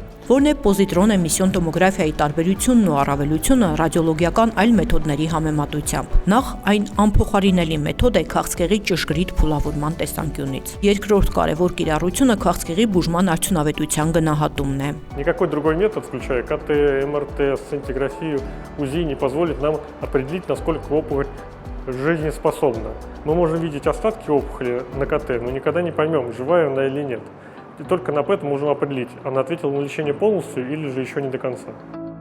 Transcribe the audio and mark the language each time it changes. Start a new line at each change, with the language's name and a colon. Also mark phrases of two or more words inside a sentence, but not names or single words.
Armenian: Որն է պոզիտրոն էմիսիոն տոմոգրաֆիայի տարբերությունն ու առավելությունը ռադիոլոգիական այլ մեթոդների համեմատությամբ։ Նախ այն անփոխարինելի մեթոդ է քաղցկեղի ճշգրիտ փուլավորման տեսանկյունից։ Երկրորդ կարևոր կիրառությունը քաղցկեղի бужման արդյունավետության գնահատումն է։
Russian: Никакой другой метод, включая КТ, МРТ, сцинтиграфию, УЗИ, не позволит нам определить, насколько опухоль жизнеспособна. Мы можем видеть остатки опухоли на КТ, но никогда не поймем, живая она или нет. И только на это можем определить, она ответила на лечение полностью или же еще не до конца.